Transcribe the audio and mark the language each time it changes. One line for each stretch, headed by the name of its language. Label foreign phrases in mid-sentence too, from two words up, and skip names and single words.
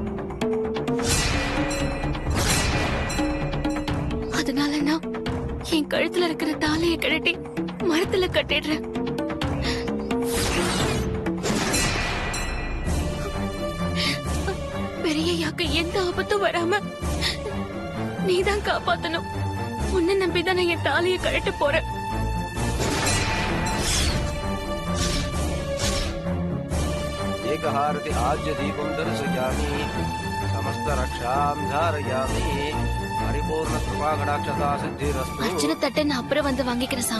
Tamil: அதனால நான் என் கழுத்துல இருக்கிற தாலியை கழட்டி மரத்துல கட்டிடுறேன். பெரியய்யாக்கு எந்த ஆபத்தும் வராம நீதான் காப்பாத்தணும். உன்னை நம்பிதான் நான் என் தாலியை கழட்ட போறேன்.
Sanskrit: एकहारति आज्य दीपं दर्शयामि समस्त रक्षां धारयामि परिपूर्ण कृपा कटाक्षता सिद्धिरस्तु
Tamil: அர்ச்சனை தட்டை நான் அப்புறம் வந்து வாங்கிக்கிறேன் சாமி.